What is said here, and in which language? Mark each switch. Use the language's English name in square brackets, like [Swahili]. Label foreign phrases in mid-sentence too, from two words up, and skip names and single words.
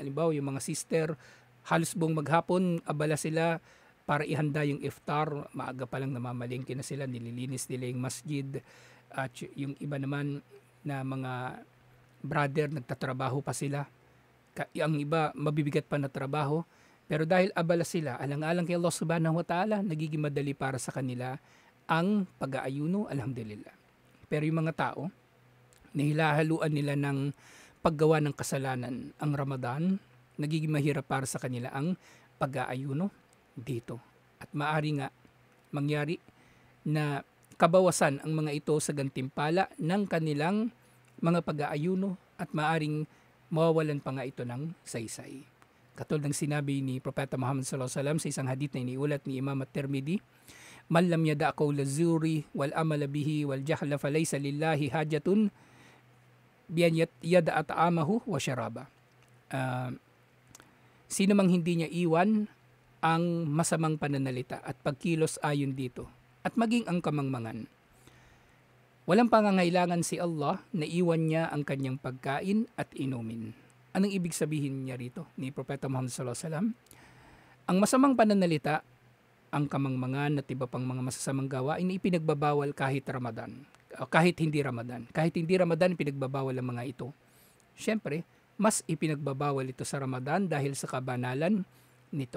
[Filipino] Halimbawa, yung mga sister, halos buong maghapon, abala sila para ihanda yung iftar. Maaga pa lang namamalingki na sila, nililinis nila yung masjid. At yung iba naman na mga brother, nagtatrabaho pa sila. Ang iba, mabibigat pa na trabaho. Pero dahil abala sila, alang-alang kay Allah [Arabic] سبحانه وتعالى, [Filipino] nagiging madali para sa kanila ang pag-aayuno, alhamdulillah. Pero yung mga tao, nahilahaluan nila ng paggawa ng kasalanan ang Ramadan, nagiging mahirap para sa kanila ang pag-aayuno dito. At maari nga mangyari na kabawasan ang mga ito sa gantimpala ng kanilang mga pag-aayuno at maaring mawawalan pa nga ito ng saysay. Katulad ng sinabi ni Propeta Muhammad [Arabic] صلى الله عليه وسلم [Filipino] sa isang hadith na iniulat ni Imam At-Tirmidhi, [Arabic] "من لم يدع قول الزور والعمل به والجهل فليس لله حاجة بأن يدع طعامه وشرابه." [Filipino] Sino mang hindi niya iwan ang masamang pananalita at pagkilos ayon dito at maging ang kamangmangan, walang pangangailangan si Allah na iwan niya ang kanyang pagkain at inumin. Anong ibig sabihin niya rito ni Propeta Muhammad [Arabic] صلى الله عليه وسلم? [Filipino] Ang masamang pananalita, ang kamangmangan at iba pang mga masasamang gawain ay ipinagbabawal kahit Ramadan. Kahit hindi Ramadan. Kahit hindi Ramadan, ipinagbabawal ang mga ito. Siyempre, mas ipinagbabawal ito sa Ramadan dahil sa kabanalan nito.